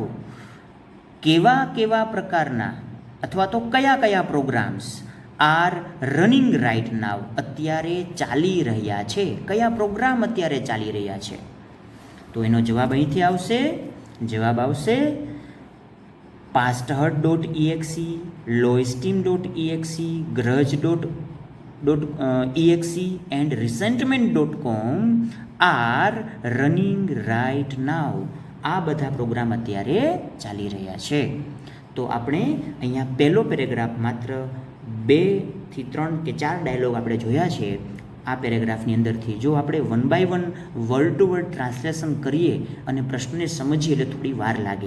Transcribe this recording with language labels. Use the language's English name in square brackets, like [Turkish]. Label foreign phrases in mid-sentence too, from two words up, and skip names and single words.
[Gujarati] કેવા પ્રકારના અથવા તો કયા [English] programs are running right now [Gujarati] અત્યારે ચાલી રહ્યા છે? કયા પ્રોગ્રામ અત્યારે ચાલી રહ્યા છે? તો એનો જવાબ અહીંથી આવશે. જવાબ આવશે pasthurt.exe, lowesteam.exe, grudge. [English] exe and resentment.com are running right now. [Gujarati] આ બધા પ્રોગ્રામ અત્યારે ચાલી રહ્યા છે. તો આપણે અહીંયા પહેલો પેરેગ્રાફ માત્ર 2 થી 3 કે 4 ડાયલોગ આપણે જોયા છે. આ પેરેગ્રાફની અંદરથી જો આપણે [English] 1 by 1 word to word translation [Gujarati] કરીએ અને પ્રશ્નને સમજીએ એટલે થોડી વાર લાગે.